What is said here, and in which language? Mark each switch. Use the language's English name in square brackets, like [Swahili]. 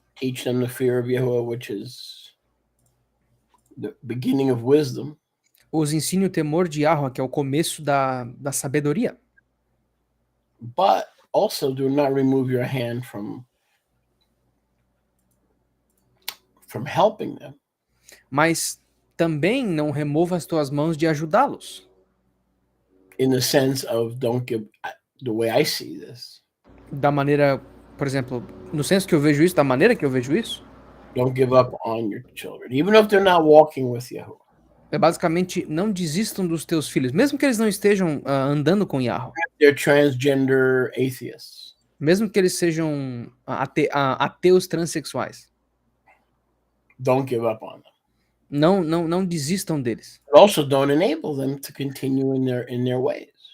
[English] Teach them the fear of Yahuwah, which is the beginning of wisdom. [Portuguese] Os ensine o temor de Yahuwah, que é o começo da sabedoria. [English] But also do not remove your hand from helping them. [Portuguese] Mas também não remova as tuas mãos de ajudá-los. [English] In the sense of the way I see this. [Portuguese] Da maneira, por exemplo, no senso que eu vejo isso, da maneira que eu vejo isso. [English] Don't give up on your children, even if they're not walking with Yahuwah. [Portuguese] É basicamente, não desistam dos teus filhos, mesmo que eles não estejam andando com Yahuwah. [English] They're transgender atheists. [Portuguese] Mesmo que eles sejam ateus transexuais. [English] Don't give up on them. [Portuguese] Não desistam deles. [English] But also don't enable them to continue in their ways.